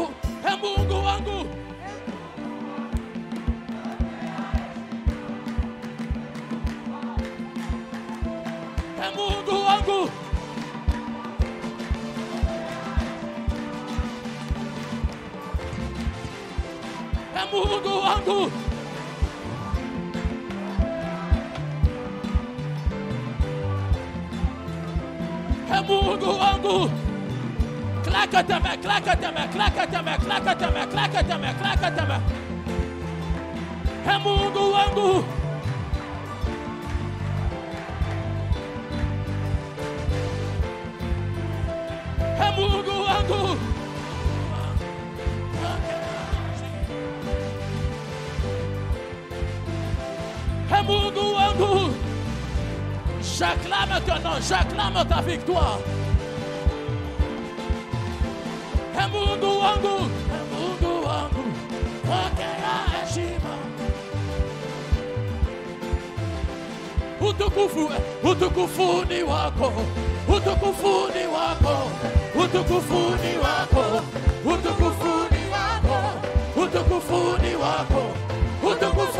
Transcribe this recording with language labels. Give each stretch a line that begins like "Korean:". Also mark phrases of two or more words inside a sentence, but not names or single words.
Swahili: Mungu wangu Mungu wangu Mungu wangu Mungu wangu.
French: Claque tes mains, claque tes mains, claque tes mains, claque tes mains, claque tes mains, claque tes mains.
Swahili: Mungu wangu. Mungu wangu. Mungu wangu.
French: J'acclame ton nom, j'acclame ta victoire.
Swahili: Mungu wangu, Mungu wangu, pokea heshima. Utukufu, utukufu ni wako, utukufu ni wako, utukufu ni wako, utukufu ni wako, utukufu ni wako, utukufu